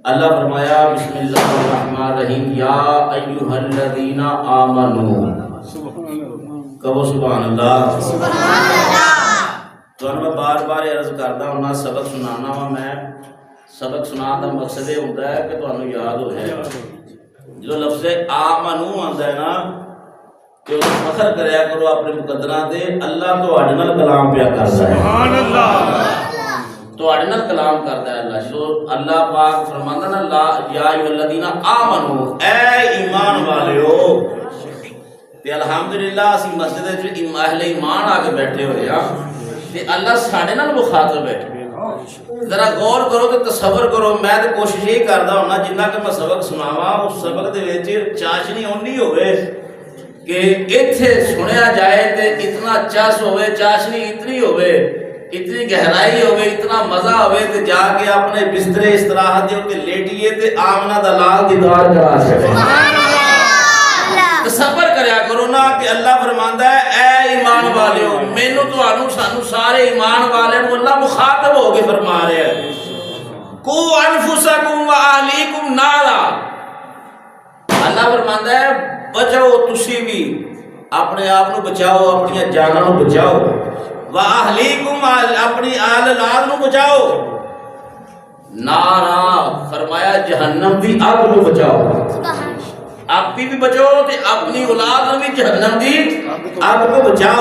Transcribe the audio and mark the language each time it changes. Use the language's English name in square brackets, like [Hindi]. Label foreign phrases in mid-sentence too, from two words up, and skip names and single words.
[Urdu] اللہ فرمایا [Arabic] بسم اللہ الرحمن الرحیم یا ایھا الذین آمنو، [Urdu] کہو سبحان اللہ۔ [Punjabi] تو میں بار بار عرض کردا ہوں سبق سنانا وا، میں سبق سنان دا مقصد یہ ہوتا ہے کہ تمہیں یاد ہو جائے۔ جو لفظ آمنو آندا ہے نا کہ اس فخر کریا کرو اپنے مقدراں تے، اللہ تواڈے نال کلام پیا کردا ہے، سبحان اللہ، تواڈے نال کلام کردا ہے اللہ۔ جو اللہ پاک فرماندا نا لا [Arabic] یا ایھا الذین آمنو، [Punjabi] اے ایمان والےو، تے الحمدللہ اسی مسجد وچ اہل ایمان آ کے بیٹھے ہوئے ہاں تے اللہ ساڈے نال مخاطب ہے۔ ذرا غور کرو تے تصور کرو، میں تے کوشش یہ کردا ہوں جنہ کہ میں سبق سناواں اس سبق دے وچ چاشنی اونی ہوئے کہ ایتھے سنیا جائے تے اتنا چس ہوئے، چاشنی اتنی ہوئے، اتنی گہرائی ہوئے، اتنا مزہ ہوئے تے جا کے اپنے بستر استراحت دے اوتے لیٹیے تے آمنہ دا لال دیدار کرا سکے۔ تصور کریا کرو نا کہ اللہ فرماندا ہے اے ایمان والیو، مینوں تانوں سانوں سارے ایمان والوں کو اللہ مخاطب ہو کے فرما رہا ہے، [Arabic] کو انفسکم و اہلیکم نارا۔ [Punjabi] اللہ فرماندا ہے بچاؤ، تسی بھی اپنے آپ کو بچاؤ، اپنی جاناں کو بچاؤ، [Arabic] و اہلیکم [Punjabi] اپنی اہل اولاد کو بچاؤ، نارا فرمایا جہنم دی آگ کو بچاؤ، آپ بھی بچو تے اپنی اولاد بھی جہنم دی آگ کو بچاؤ۔